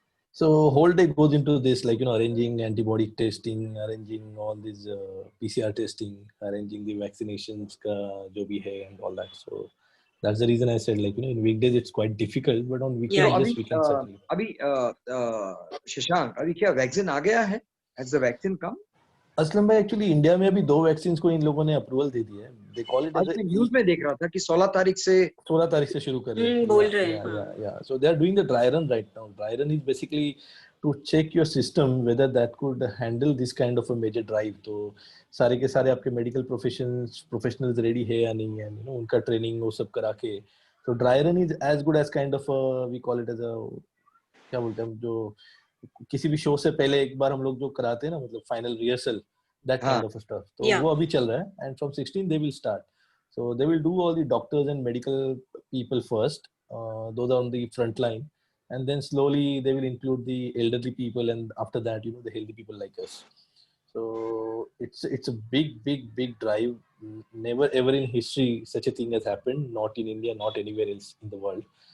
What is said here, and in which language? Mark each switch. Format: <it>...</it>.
<en>So whole day goes into this, arranging antibody testing, arranging all these PCR testing, arranging the vaccinations,</en> <hi>ka jo bhi hai,</hi> <en>and all that. So That's the reason I said, like, in weekdays it's quite difficult, but on Yeah. weekends, yes, we can certainly.</en> <hi>अभी शशांक अभी क्या vaccine आ गया है?</hi> <en>Has the vaccine come?</en> <hi>Aslam भाई, actually India में अभी 2 vaccine को इन लोगों ने अप्रूवल दे दी है.</hi> <en>they call it</en> <hi>आज</hi> <en>as</en> <hi>मैं न्यूज में देख रहा था कि 16 तारीख से 16 तारीख से शुरू कर रहे हैं. बोल रहे हैं.</hi> <en>Yeah. So they are doing the dry run right now. Dry run is basically to check your system whether that could handle this kind of a major drive.</en> <hi>तो सारे के सारे आपके मेडिकल प्रोफेशनल्स रेडी है या नहीं है, उनका ट्रेनिंग वो सब करा के. तो</hi> <en>dry run is as good as kind of we call it as uh,</en> <hi>क्या बोलते हैं हम, जो किसी भी शो से पहले एक बार हम लोग जो कराते हैं ना, मतलब</hi> <en>Final rehearsal, that kind of stuff.</en> <hi>तो वो अभी चल रहा है,</hi> <en>And from 16 they will start. So they will do all the doctors and medical people first, those are on the front line, and then slowly they will include the elderly people, and after that, the healthy people like us. So it's a big drive. Never ever in history such a thing has happened, not in India, not anywhere else in the world.</en>